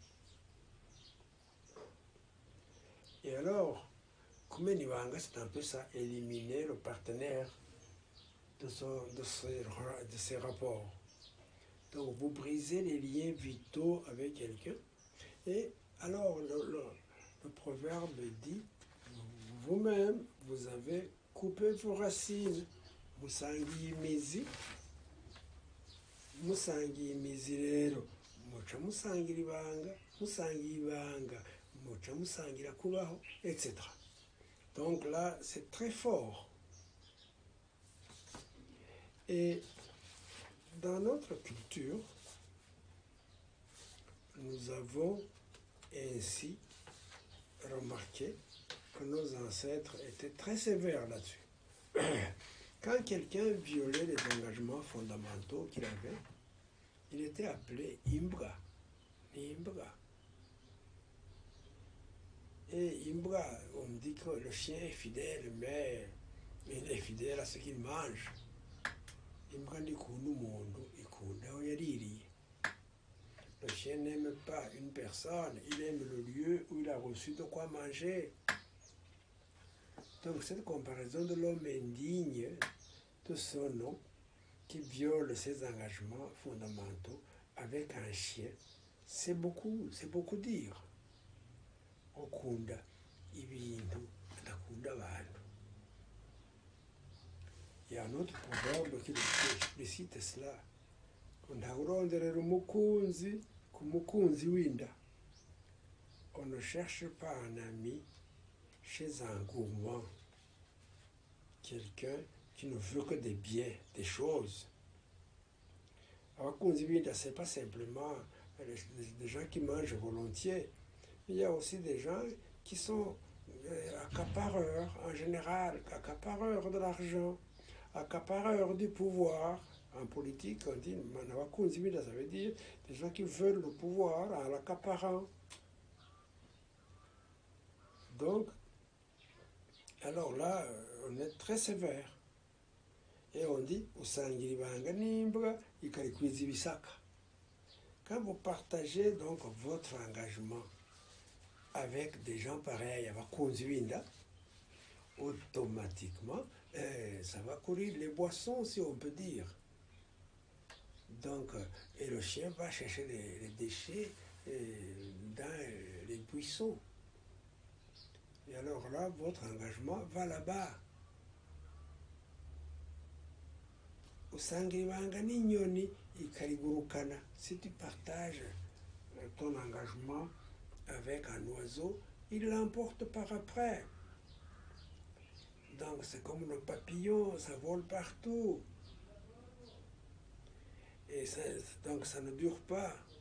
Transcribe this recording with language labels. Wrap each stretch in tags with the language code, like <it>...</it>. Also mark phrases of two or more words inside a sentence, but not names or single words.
<fr>Et alors, Kumenivanga, c'est un peu ça, éliminer le partenaire de ses rapports. Donc vous brisez les liens vitaux avec quelqu'un. Et alors le proverbe dit, vous-même, vous avez coupé vos racines.</fr> <rn>Musangiyimizi rero muca musangira ibanga, musangiye ibanga muca musangira kubaho,</rn> <fr>etc. Donc là, c'est très fort. Et dans notre culture, nous avons ainsi remarqué que nos ancêtres étaient très sévères là-dessus. Quand quelqu'un violait les engagements fondamentaux qu'il avait, il était appelé Imbra. Imbra. Et Imbra, on me dit que le chien est fidèle, mais il est fidèle à ce qu'il mange.</fr> <rn>Imbra ndikunda umuntu ikunda aho yaririye.</rn> <fr>Le chien n'aime pas une personne, il aime le lieu où il a reçu de quoi manger. Donc cette comparaison de l'homme indigne de son nom, qui viole ses engagements fondamentaux avec un chien, c'est beaucoup dire.</fr> <rn>Okunda ibintu adakunda abantu.</rn> <fr>Il y a un autre proverbe qui cite cela.</fr> <rn>Ndawuronderera umukunzi ku mukunzi winda.</rn> <fr>On ne cherche pas un ami chez un gourmand, quelqu'un qui ne veut que des biens, des choses.</fr> <rn>Abakunzi winda,</rn> <fr>c'est pas simplement des gens qui mangent volontiers. Il y a aussi des gens qui sont accapareurs en général, accapareurs de l'argent, accapareurs du pouvoir. En politique, on dit</fr> <rn>Manawakunzi winda,</rn> <fr>ça veut dire des gens qui veulent le pouvoir en l'accaparant. Donc, alors là, on est très sévère. Et on dit,</fr> <rn>usangira ibanga n'imbwa ikarikwiza ibisaka.</rn> <fr>Quand vous partagez donc votre engagement avec des gens pareils,</fr> <rn>abakunzi winda,</rn> <fr>automatiquement, ça va courir les boissons, si on peut dire. Donc, et le chien va chercher les déchets dans les buissons. Et alors là, votre engagement va là-bas.</fr> <rn>Usangira ibanga n'inyoni ikarigurukana.</rn> <fr>Si tu partages ton engagement avec un oiseau, il l'emporte par après. Donc c'est comme le papillon, ça vole partout. Et ça, donc ça ne dure pas.</fr>